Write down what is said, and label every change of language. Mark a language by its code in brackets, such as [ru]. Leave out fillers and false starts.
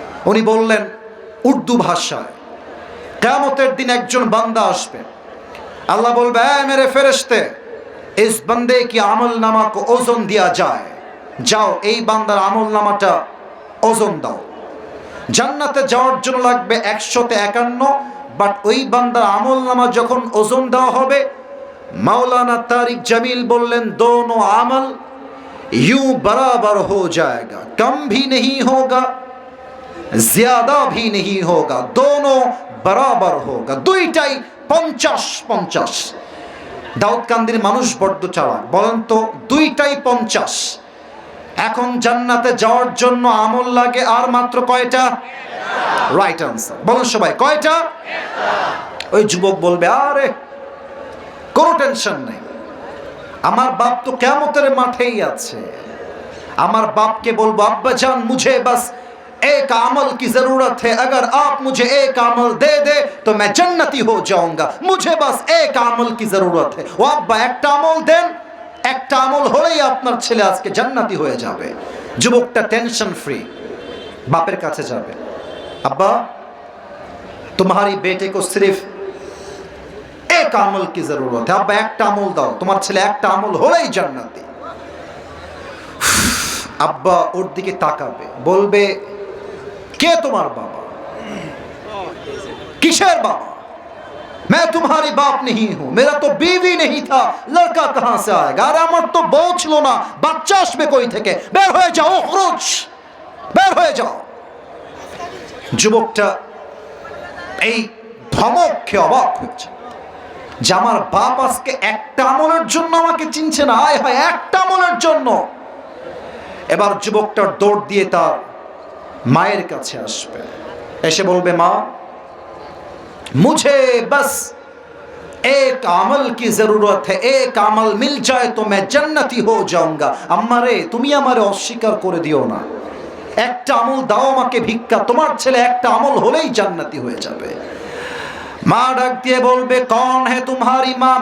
[bn] উনি বললেন উর্দু ভাষায়, কিয়ামতের দিন একজন বান্দা আসবে, আল্লাহ বলবে [hi] এ মেরে ফেরেশতে, ইস বন্দে কি আমল নামা কো ওজন দিয়া যায়, [bn] যাও এই বান্দার আমল নামাটা ওজন দাও। জান্নাতে যাওয়ার জন্য লাগবে 100তে 51, বাট ওই বান্দার আমল নামা যখন ওজন দেওয়া হবে, মাওলানা তারিক জামিল বললেন [hi] দোনো আমল यूं बराबर हो जाएगा, कम भी नहीं होगा ज्यादा भी नहीं होगा, दोनों बराबर होगा। [bn] দুইটাই 50-50। দাউদকান্দির মানুষ বড্ড চালাক, বলেন তো দুইটাই 50। এখন জান্নাতে যাওয়ার জন্য আমল লাগে আর মাত্র কয়টা? রাইট আনসার বলুন সবাই, কয়টা? ওই যুবক বলবে আরে কোনো টেনশন নেই, আমার বাপ তো কিয়ামতের মাঠেই আছে। আমার বাপকে বলবো আব্বা জান [hi] মুঝে বাস एक अमल की जरूरत है, अगर आप मुझे एक अमल दे दे तो मैं जन्नती हो जाऊंगा, मुझे बस एक अमल की जरूरत है। [bn] ও আব্বা একটা আমল দেন, একটা আমল হলেই আপনার ছেলে আজকে জান্নাতি হয়ে যাবে। যুবকটা টেনশন ফ্রি বাপের কাছে যাবে, আব্বা [hi] तुम्हारी बेटे को सिर्फ एक अमल की जरूरत है, [bn] আব্বা একটা আমল দাও, তোমার ছেলে একটা আমল হলেই জান্নাতি। আব্বা ওর দিকে তাকাবে, বলবে কে তোমার বাবা? কিসের বাবা? [hi] मैं तुम्हारी बाप नहीं हूं, मेरा तो बीवी नहीं था, लड़का कहां से आएगा? [bn] अरे আমার তো বউ ছিল না, বাচ্চা আসবে কই থেকে? বের হয়ে যাও, খরচ বের হয়ে যাও। যুবকটা এই ধমক খেয়ে অবাক হয়েছে যে আমার বাপ আজকে একটা আমলের জন্য আমাকে চিনছে না, আয় হায় একটা আমলের জন্য। এবার যুবকটার দৌড় দিয়ে তার মায়ের কাছে আসবে, এসে বলবে মা [hi] मुझे बस एक अमल की जरूरत है, एक अमल मिल जाए तो मैं जन्नती हो जाऊंगा। अम्मा रे [bn] তুমি আমারে অস্বীকার করে দিও না, একটা আমল দাও আমাকে ভিক্ষা, তোমার ছেলে একটা আমল হলেই জান্নাতি হয়ে যাবে। মা ডাক দিয়ে বলবে [hi] कौन है तुम्हारी माँ?